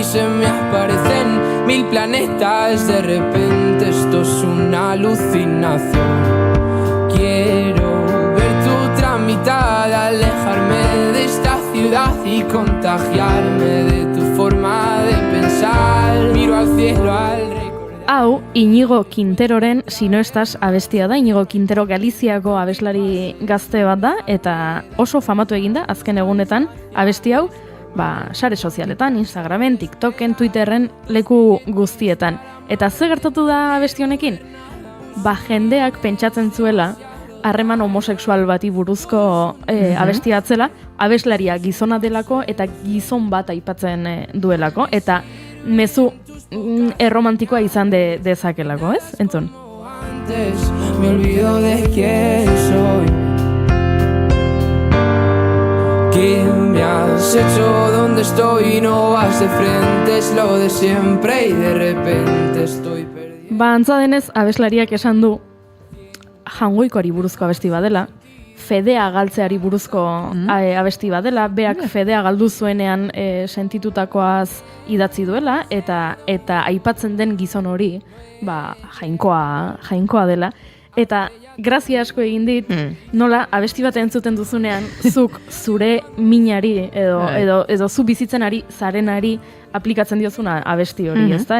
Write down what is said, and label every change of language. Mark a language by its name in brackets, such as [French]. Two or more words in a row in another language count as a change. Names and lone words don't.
[Spanish] Se me aparecen 1000 planetas. De repente esto es una alucinación. Quiero ver tu mitad, alejarme de esta ciudad y contagiarme de tu forma de pensar. Miro al cielo al recordar. [Basque] Hau, Iñigo Quinteroren Si no estás abestia da. Iñigo Quintero Galiziako abeslari gazte bat da, eta oso famatu eginda azken egunetan abesti hau, sare sozialetan, Instagramen, TikToken, Twitterren, leku guztietan. Eta ze gertatu da abesti honekin? Jendeak pentsatzen zuela harreman homosexual bati buruzko abestia atzela, abeslaria gizona delako eta gizon bat aipatzen duelako, eta mezu erromantikoa izan dezakelako, ez? Entzun. [Spanish] Antes me olvido de quién soy. ¿Qué me has hecho? ¿Dónde estoy? No vas de frente, es lo de siempre y de repente estoy perdido. [Basque] Antza denez, abeslariak esan du jangoikoari buruzko abesti badela, fedea galtzeari buruzko abesti badela, beak fedea galdu zuenean sentitutakoaz idatzi duela, eta aipatzen den gizon hori, jainkoa dela, eta grazia asko egin dit, nola abesti bat entzuten duzunean, zuk zure minari edo zu bizitzenari, zarenari aplikatzen diozuna abesti hori, ezta?